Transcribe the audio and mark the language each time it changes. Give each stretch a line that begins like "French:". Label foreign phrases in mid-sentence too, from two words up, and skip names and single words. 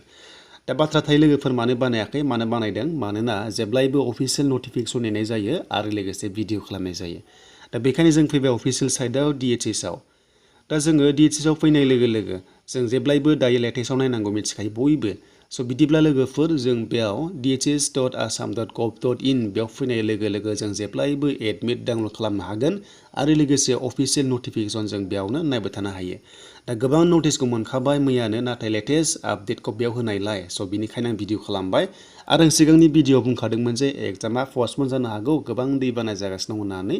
Bodo: दा बाथ्रा थायो लोगोफोर मानो बानायाखै मानो बानायदों मानोना जेब्लायबो
English: official notification
Bodo: नेनाय जायो आरो लोगोसे भिडिअ खालामनाय जायो। दा बेखायनो जों फैबाय अफिशियेल साइटआव DHS आव। दा जोङो DHS आव फैनाय लोगो लोगो जों जेब्लायबो दायो लेटेस्टआव नायनांगौ मिथिखायो बयबो। स' बिदिब्ला लोगोफोर जों बेयाव dhs.assam.gov.in बेयाव फैनाय लोगो लोगो जों जेब्लायबो
English: admit download
Bodo: खालामनो हागोन आरो लोगोसे
English: official notification
Bodo: जों बेयावनो नायबाय थानो हायो। दा गोबां नटिसखौ मोनखाबाय मैयानो नाथाय लेटेस्ट आपडेटखौ बेयाव होनायलाय स' बिनिखायनो आं भिडिअ खालामबाय आरो आं सिगांनि भिडिअआव बुंखादोंमोन जे एग्जामा पस्टपन जानो हागौ गोबां दैबाना जागासिनो दं होननानै।